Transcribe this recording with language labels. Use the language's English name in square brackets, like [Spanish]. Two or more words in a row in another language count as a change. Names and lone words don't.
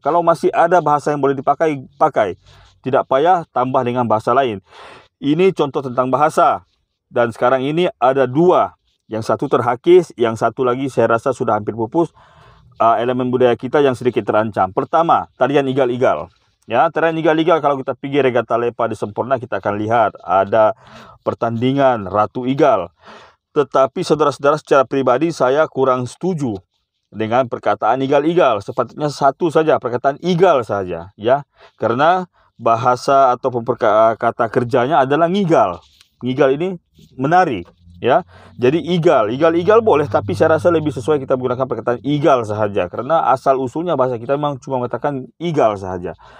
[Malay] Kalau masih ada bahasa yang boleh dipakai, pakai. Tidak payah tambah dengan bahasa lain. Ini contoh tentang bahasa. Dan sekarang ini ada dua. Yang satu terhakis, yang satu lagi saya rasa sudah hampir pupus. Elemen budaya kita yang sedikit terancam. Pertama, tarian igal-igal. Ya, tarian igal-igal kalau kita pergi Regatta Lepa di Semporna, kita akan lihat ada pertandingan Ratu Igal. Tetapi saudara-saudara, secara pribadi saya kurang setuju dengan perkataan igal-igal. Sepatutnya satu saja, perkataan igal saja, ya. Karena bahasa atau kata kerjanya adalah ngigal. Ngigal ini menari, ya. Jadi igal boleh, tapi saya rasa lebih sesuai kita menggunakan perkataan igal saja, karena asal usulnya bahasa kita memang cuma mengatakan igal saja.